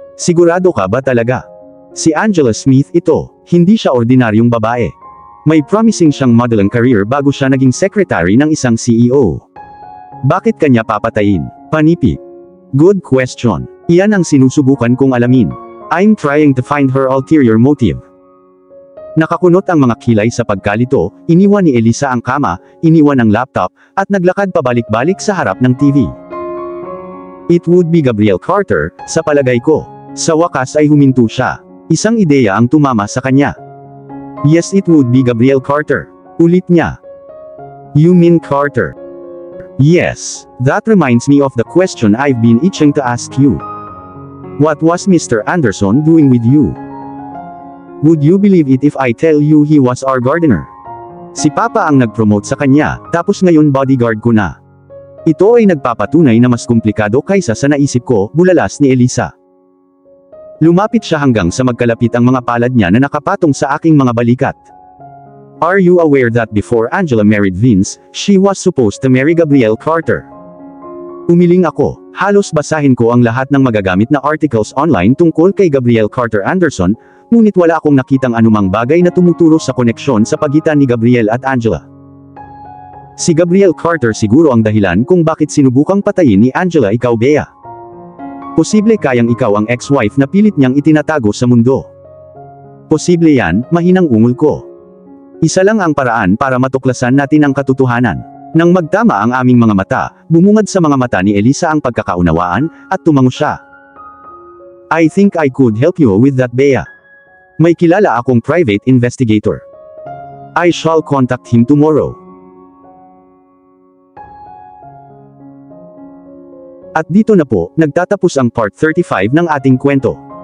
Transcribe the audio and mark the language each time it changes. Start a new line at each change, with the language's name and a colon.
Filipino: Sigurado ka ba talaga? Si Angela Smith ito, hindi siya ordinaryong babae. May promising siyang modeling career bago siya naging secretary ng isang CEO. Bakit kanya papatayin? Panipik.
English: Good question.
Filipino: Iyan ang sinusubukan kong alamin.
English: I'm trying to find her ulterior motive.
Filipino: Nakakunot ang mga kilay sa pagkalito, iniwan ni Elisa ang kama, iniwan ang laptop, at naglakad pabalik-balik sa harap ng TV.
English: It would be Gabriel Carter,
Filipino: sa palagay ko. Sa wakas ay huminto siya. Isang ideya ang tumama sa kanya.
English: Yes, it would be Gabriel Carter.
Filipino: Ulit niya.
English: You mean Carter? Yes, that reminds me of the question I've been itching to ask you. What was Mr. Anderson doing with you? Would you believe it if I tell you he was our gardener?
Filipino: Si Papa ang nag-promote sa kanya, tapos ngayon bodyguard ko na. Ito ay nagpapatunay na mas komplikado kaysa sa naisip ko, bulalas ni Elisa. Lumapit siya hanggang sa magkalapit ang mga palad niya na nakapatong sa aking mga balikat.
English: Are you aware that before Angela married Vince, she was supposed to marry Gabriel Carter?
Filipino: Umiling ako, halos basahin ko ang lahat ng magagamit na articles online tungkol kay Gabriel Carter Anderson, ngunit wala akong nakitang anumang bagay na tumuturo sa koneksyon sa pagitan ni Gabriel at Angela. Si Gabriel Carter siguro ang dahilan kung bakit sinubukang patayin ni Angela ikaw, Bea. Posible kayang ikaw ang ex-wife na pilit niyang itinatago sa mundo. Posible yan, mahinang ungol ko. Isa lang ang paraan para matuklasan natin ang katotohanan. Nang magtama ang aming mga mata, bumungad sa mga mata ni Elisa ang pagkakaunawaan, at tumango siya.
English: I think I could help you with that, Bea.
Filipino: May kilala akong private investigator.
English: I shall contact him tomorrow.
Filipino: At dito na po, nagtatapos ang part 35 ng ating kwento.